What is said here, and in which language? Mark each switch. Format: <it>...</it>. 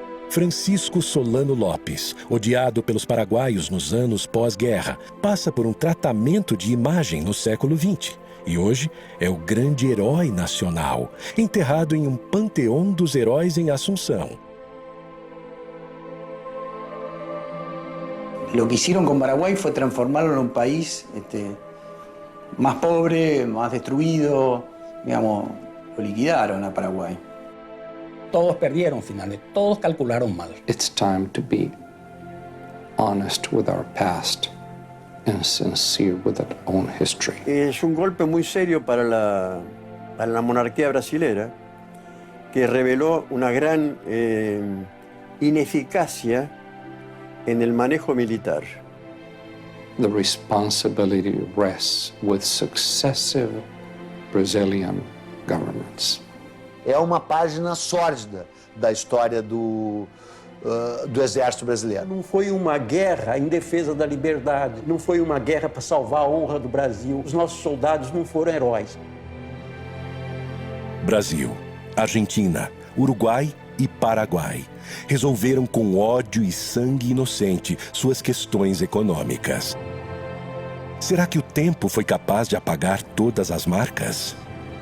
<pt>Francisco Solano Lopes, odiado pelos paraguaios nos anos pós-guerra, passa por um tratamento de imagem no século XX. E hoje é o grande herói nacional, enterrado em um panteão dos heróis em Assunção.</pt> <es>Lo que hicieron con Paraguay fue transformarlo en un país más pobre, más destruido, digamos, lo liquidaron a Paraguay. Todos perdieron finalmente, todos calcularon mal.</es> <en>It's time to be honest with our past and sincere with our own history.</en> <es>Es un golpe muy serio para la monarquía brasilera, que reveló una gran ineficacia en el manejo militar.</es> <en>The responsibility rests with successive Brazilian governments.</en> <pt>É uma página sórdida da história do exército brasileiro. Não foi uma guerra em defesa da liberdade, não foi uma guerra para salvar a honra do Brasil. Os nossos soldados não foram heróis. Brasil, Argentina, Uruguai e Paraguai resolveram com ódio e sangue inocente suas questões econômicas. Será que o tempo foi capaz de apagar todas as marcas?</pt>